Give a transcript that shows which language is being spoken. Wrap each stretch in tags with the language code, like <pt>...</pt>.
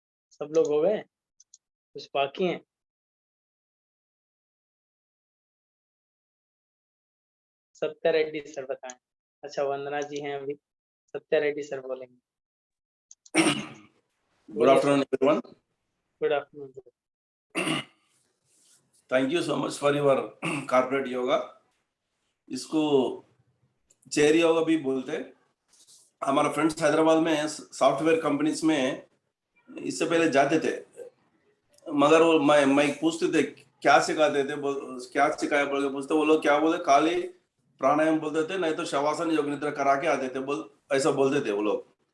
<hi>सब लोग हो गए? कुछ बाकी हैं? सत्या रेड्डी सर बताएं। अच्छा, वंदना जी हैं अभी। सत्या रेड्डी सर बोलेंगे।</hi> <en>Good afternoon, everyone. Good afternoon. Thank you so much for your corporate yoga.</en> <hi>इसको चेयर योगा भी बोलते हैं। हमारा फ्रेंड्स हैदराबाद में सॉफ्टवेयर कंपनीज में इससे पहले जाते थे, मगर वो मैं पूछते थे क्या सिखाते थे, क्या सिखाया बोल के पूछते, वो लोग क्या बोले, खाली प्राणायाम बोलते थे, नहीं तो शवासन योग निद्रा करा के आते थे, ऐसा बोलते थे वो लोग।</hi>